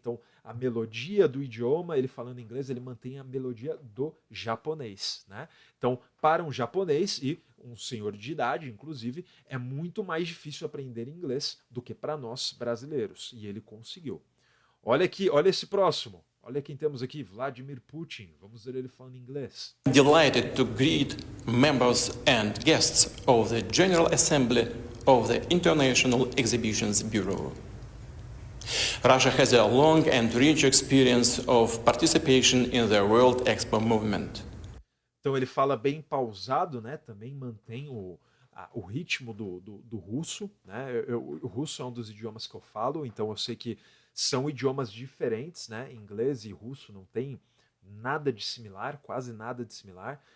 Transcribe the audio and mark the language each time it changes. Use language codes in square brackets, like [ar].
[pt] Então, a melodia do idioma, ele falando inglês, ele mantém a melodia do japonês, né? Então, para um japonês e um senhor de idade, inclusive, é muito mais difícil aprender inglês do que para nós brasileiros. E ele conseguiu. Olha aqui, olha esse próximo. Olha quem temos aqui, Vladimir Putin. Vamos ver ele falando inglês. [en] Delighted to greet members and guests of the General Assembly of the International Exhibitions Bureau. Russia has a long and rich experience of participation in the World Expo movement. [pt] Então ele fala bem pausado, né? Também mantém o ritmo do russo, né? O russo é um dos idiomas que eu falo, então eu sei que são idiomas diferentes, né? Inglês e russo não tem nada de similar, quase nada de similar.